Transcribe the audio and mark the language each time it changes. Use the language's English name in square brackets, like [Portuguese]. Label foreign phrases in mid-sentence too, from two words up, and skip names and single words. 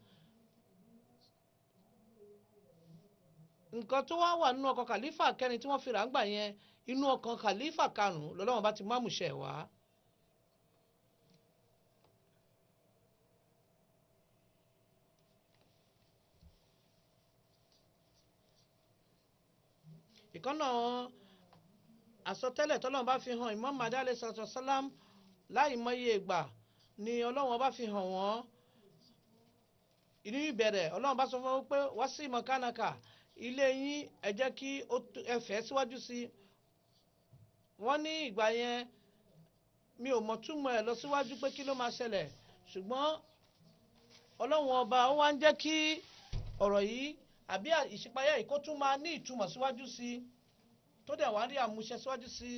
[Yoruba] Nǹkan tó wá wà nínú ọkàn Khalifa kẹrin tí wọ́n fi rà ń gbà yẹn inú ọkàn Khalifa karùn-ún lọ́lọ́wọ́n bá ti mú àmúṣẹ wá. Ìkànnà àsọtẹ́lẹ̀ tọ́lọ́run bá fi hàn Imam Mahdi [Arabic] عليه الصلاة والسلام [Yoruba] láì mọye ìgbà ni Ọlọ́run bá fi hàn wọ́n. Inú ìbẹ̀rẹ̀ Ọlọ́run bá sọ fún wọn pé wá sí mọ̀kánàkà ilé yín ẹ jẹ́ kí ẹ fẹ̀ síwájú sí. Wọ́n ní ìgbà yẹn mi ò mọ̀ túmọ̀ ẹ̀ lọ síwájú pé kí ló máa ṣẹlẹ̀ ṣùgbọ́n Ọlọ́run ọba ó wá ń jẹ́ kí ọ̀rọ̀ yìí àbí ìṣípayá yìí kó tún máa ní ìtumọ̀ síwájú sí tó dẹ̀ wá rí àmúṣẹ síwájú sí.